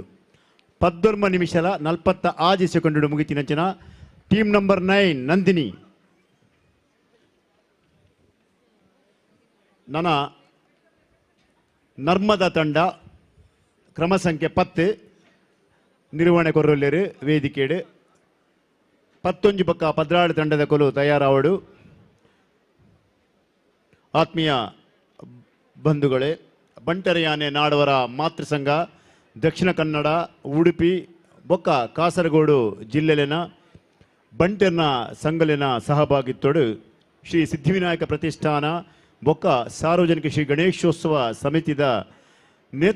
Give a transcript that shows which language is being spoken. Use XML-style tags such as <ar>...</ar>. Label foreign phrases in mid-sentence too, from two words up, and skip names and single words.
<tcy>14 ನಿಮಿಷ 46 ಸೆಕೆಂಡು ಮುಗಿತಿನಂಚಿನ ಟೀಮ್ ನಂಬರ್ 9 ನಂದಿನಿ ನನ್ನ ನರ್ಮದಾ ತಂಡ ಕ್ರಮ ಸಂಖ್ಯೆ 10 ನಿರ್ವಹಣೆ ಕೊರೊಲ್ಲೇರು ವೇದಿಕೆಡು 11 ಪಕ್ಕ 16 ತಂಡದ ಕೊಲು ತಯಾರಾವಡು. ಆತ್ಮೀಯ ಬಂಧುಗಳೇ, ಬಂಟರಯಾನೆ ನಾಡವರ ಮಾತೃ ಸಂಘ ದಕ್ಷಿಣ ಕನ್ನಡ, ಉಡುಪಿ ಬೊಕ್ಕ ಕಾಸರಗೋಡು ಜಿಲ್ಲೆಲಿನ ಬಂಟೆರ್ನ ಸಂಘಲಿನ ಸಹಭಾಗಿತ್ವಡು ಶ್ರೀ ಸಿದ್ಧಿವಿನಾಯಕ ಪ್ರತಿಷ್ಠಾನ ಬೊಕ್ಕ ಸಾರ್ವಜನಿಕ ಶ್ರೀ ಗಣೇಶೋತ್ಸವ ಸಮಿತಿದ</tcy>